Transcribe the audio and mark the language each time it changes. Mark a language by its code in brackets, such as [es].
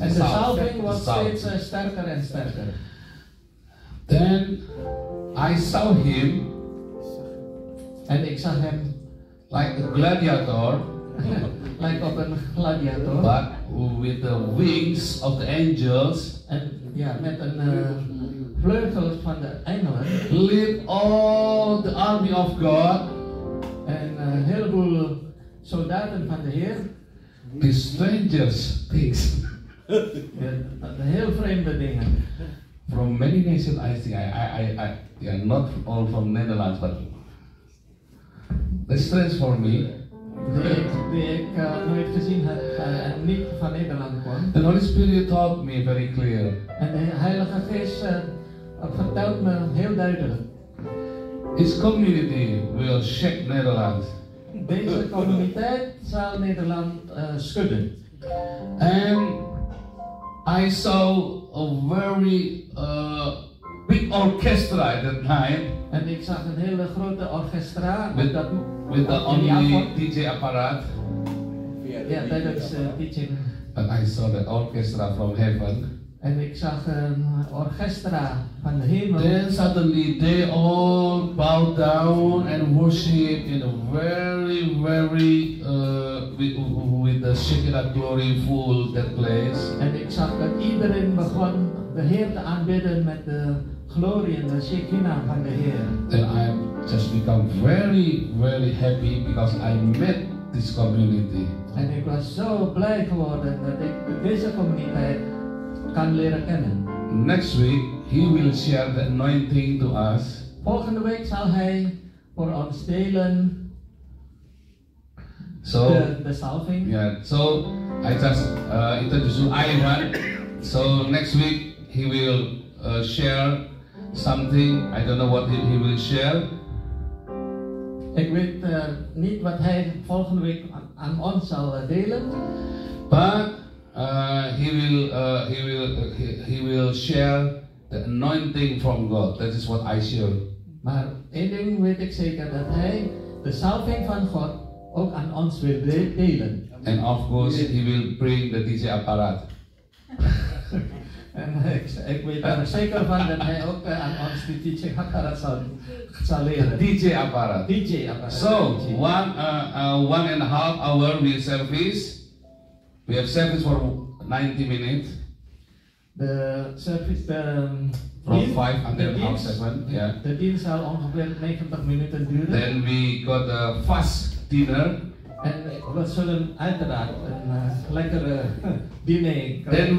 [nl] En de salving wordt steeds sterker en sterker. [en] Then I saw him [nl] En ik zag hem [en] like a gladiator, [nl] lijkt op een gladiator. [en] but with the wings of the angels, [nl] En ja, met een vleugel van de engelen. [en] lead all the army of God, [nl] En een heleboel soldaten van de Heer. [en] the strangers things. [nl] Heel vreemde dingen. [en] From many nations, I think yeah, not all from Netherlands, but that's strange for me. [nl] Die ik nooit gezien heb en niet van Nederland kwam. [en] The Holy Spirit taught me very clear. [nl] En de Heilige Geest vertelt me heel duidelijk. [en] His community will shake Netherlands. [nl] Deze communiteit zal Nederland schudden. [en] And I saw a very big orchestra at that time [nl] En ik zag een hele grote orchestra [en] with, [nl] dat, [en] with the [nl] in die [en] only [nl] avond. DJ apparaat. Ja, tijdens teaching. [en] And I saw the orchestra from heaven. [nl] En ik zag een orchestra van de hemel. [en] Then suddenly they all bow down and worship in a very, very with the Shekinah glory full that place. [nl] En ik zag dat iedereen begon de Heer te aanbidden met de glorie en de Shekinah van de Heer. [en] Then I just become very, very happy because I met this community. [nl] En ik was zo blij geworden dat ik deze communiteit kan leren kennen. [en] Next week he will share the anointing to us. [nl] Volgende week zal hij voor ons delen [en] So [nl] de salving. [en] yeah, so I just introduce you Ivan. So next week he will share something. I don't know what he will share. [nl] Ik weet niet wat hij volgende week aan ons zal delen. [en] But he will share the anointing from God. That is what I share. [nl] Maar één ding weet ik zeker, dat hij de salving van God ook aan ons wil delen. [en] And of course he will bring the DJ apparaat. [nl] En ik weet er zeker van dat hij ook aan ons de teaching apparaat zal leren. DJ apparaat. DJ apparaat. [en] So 1.5 hour we service. We have service for 90 minutes. [nl] De service, [en] From 5 until half 7. Yeah. [nl] De dienst zal ongeveer 90 minuten duren. [en] Then we got a fast dinner. [nl] En we zullen uiteraard een lekkere diner krijgen.